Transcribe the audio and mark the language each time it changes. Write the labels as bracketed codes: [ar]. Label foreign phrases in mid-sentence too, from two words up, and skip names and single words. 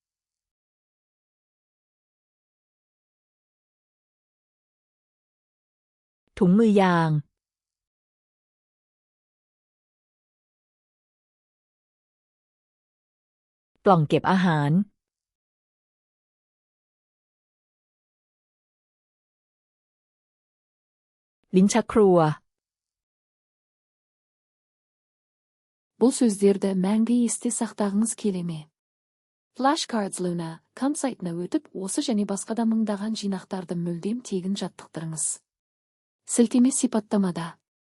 [th] ถุงมือยาง ปล่องเก็บอาหาร ลิ้นชักครัว [kk] Бұл сөздерді мәңгі есте сақтағыңыз келе ме? Flashcards Luna com сайтына өтіп, осы және басқа да мыңдаған жинақтарды мүлдем тегін жаттықтырыңыз. Сілтеме сипаттамада.